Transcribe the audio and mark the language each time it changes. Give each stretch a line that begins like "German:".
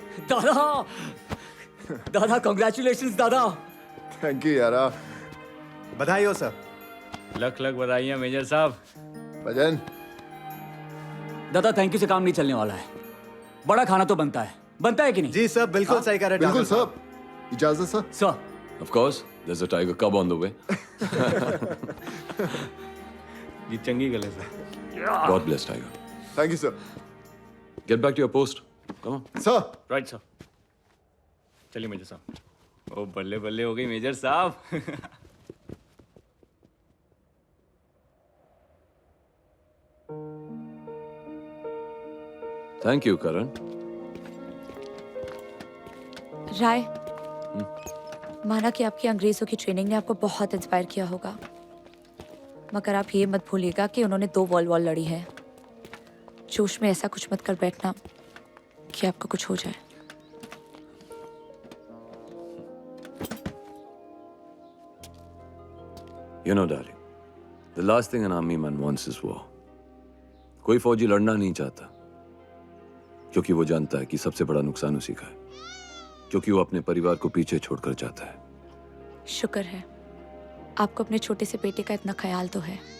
Hindi: दादा दादा, कांग्रेचुलेशंस दादा।
English: Thank you यारा।
Hindi: बधाई हो सर।
Punjabi: लख लख बधाइयां मेजर साहब। भजन
Hindi: दादा थैंक यू से काम नहीं चलने वाला है। बड़ा खाना तो बनता है कि नहीं? जी सर, बिल्कुल सही कह रहे हैं। बिल्कुल सर। इजाजत sir. Sir
English: Of course, there's a tiger cub on the way.
Punjabi: जी चंगी गले sir.
English: God bless tiger. Thank you sir. Get back to your post. Come on.
Hindi: Sir right sir. चलिए मेजर साहब। ओ बल्ले बल्ले हो गई मेजर साहब।
English: Thank you, Karan.
Hindi: राय, माना कि आपकी अंग्रेजों की ट्रेनिंग ने आपको बहुत इंस्पायर किया होगा, मगर आप ये मत भूलिएगा कि उन्होंने 2 वर्ल्ड वॉर लड़ी है। जोश में ऐसा कुछ मत कर बैठना कि आपको कुछ हो जाए।
English: You know, darling, the last thing an army man wants is war.
Hindi: कोई फौजी लड़ना नहीं चाहता, क्योंकि वो जानता है कि सबसे बड़ा नुकसान उसी का है, क्योंकि वो अपने परिवार को पीछे छोड़कर जाता है। शुक्र है आपको अपने छोटे से बेटे का इतना ख्याल तो है।